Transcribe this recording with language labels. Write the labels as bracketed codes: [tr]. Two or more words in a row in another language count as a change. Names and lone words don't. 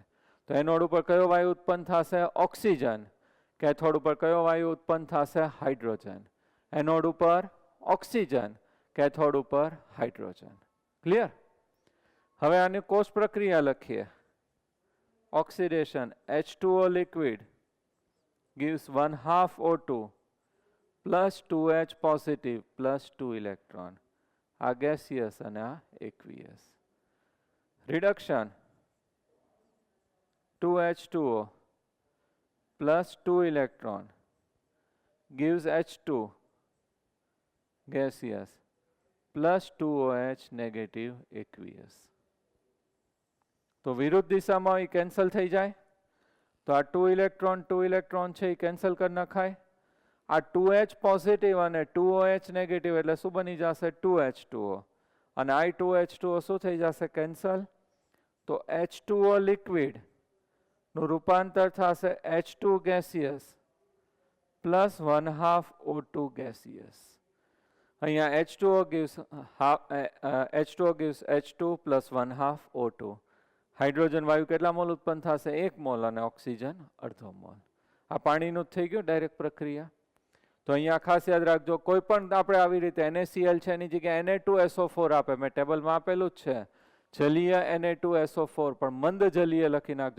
[gu] તો એનોડ ઉપર કયો વાયુ ઉત્પન્ન થશે? ઓક્સિજન. કેથોડ ઉપર કયો વાયુ ઉત્પન્ન થશે? હાઇડ્રોજન. એનોડ ઉપર ઓક્સિજન, કેથોડ ઉપર હાઇડ્રોજન. ક્લિયર? હવે આની કોષ પ્રક્રિયા લખીએ. [en] ઓક્સિડેશન H2O liquid gives 1/2 O2 plus 2H positive plus 2 electron. [gu] આ gaseous અને આ aqueous. [en] Reduction 2H2O plus 2 electron gives H2 gaseous plus 2OH negative aqueous. [gu] તો વિરુદ્ધ દિશામાં એ કેન્સલ થઈ જાય. તો આ 2 ઇલેક્ટ્રોન છે એ કેન્સલ કરી નખાય. આ 2H પોઝિટિવ અને 2OH નેગેટિવ એટલે શું બની જશે? 2H2O. અને આ 2H2O શું થઈ જશે? કેન્સલ. તો H2O લિક્વિડ નું રૂપાંતર થશે [en] H2 gaseous plus 1/2 O2 gaseous. [gu] અહીંયા [en] H2O gives H2 plus 1/2 O2. [gu] હાઇડ્રોજન વાયુ કેટલા મોલ ઉત્પન્ન થશે? 1 મોલ અને ઓક્સિજન અડધો મોલ. આ પાણીનું જ થઈ ગયું ડાયરેક્ટ પ્રક્રિયા. તો અહીંયા ખાસ યાદ રાખજો, કોઈ પણ આપણે આવી રીતે NaCl છે એની જગ્યાએ Na2SO4 આપે, મેં ટેબલમાં આપેલું જ છે જલીય Na2SO4, પણ મંદ જલીય લખી નાખજો.